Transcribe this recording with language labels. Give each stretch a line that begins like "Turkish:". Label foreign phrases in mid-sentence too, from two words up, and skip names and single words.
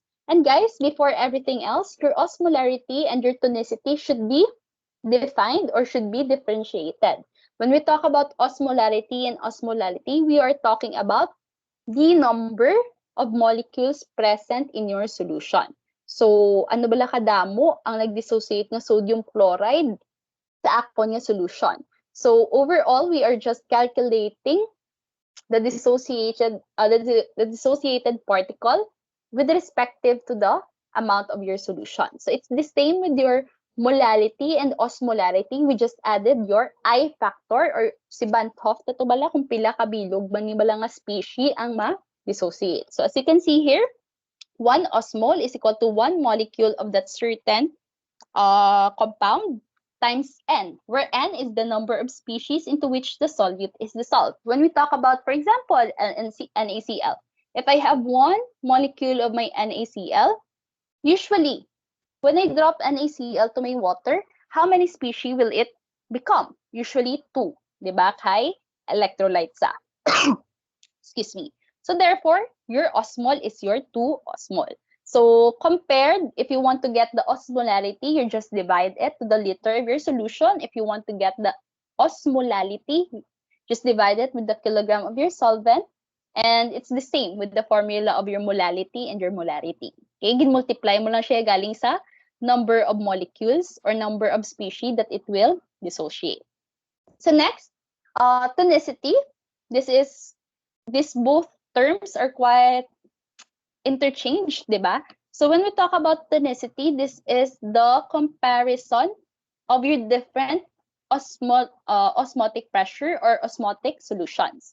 English: And guys, before everything else, your osmolarity and your tonicity should be defined or should be differentiated. When we talk about osmolarity and osmolality, we are talking about the number of molecules present in your solution. So,
Hiligaynon: ano bala kadamo ang nag-dissociate ng sodium chloride sa akon nga solution.
English: So overall, we are just calculating the dissociated particle with respective to the amount of your solution. So it's the same with your molality and osmolarity. We just added your I factor or si Van 't Hoff
Hiligaynon: na to bala kung pila kabilog ba ni bala nga species ang ma-dissociate.
English: So as you can see here, 1 osmol is equal to 1 molecule of that certain compound times n, where n is the number of species into which the solute is dissolved. When we talk about, for example, NaCl, if I have 1 molecule of my NaCl, usually, when I drop NaCl to my water, how many species will it become? Usually 2,
Hiligaynon: di ba? Kay electrolyte sa.
English: Excuse me. So therefore, your osmol is your 2 osmol. So compared, if you want to get the osmolarity, you just divide it to the liter of your solution. If you want to get the osmolality, just divide it with the kilogram of your solvent. And it's the same with the formula of your molality and your molarity. Okay,
Hiligaynon: gin-multiply mo lang siya galing sa
English: number of molecules or number of species that it will dissociate. So next, tonicity. These both terms are quite interchanged,
Filipino: di ba?
English: So when we talk about tonicity, this is the comparison of your different osmotic pressure or osmotic solutions.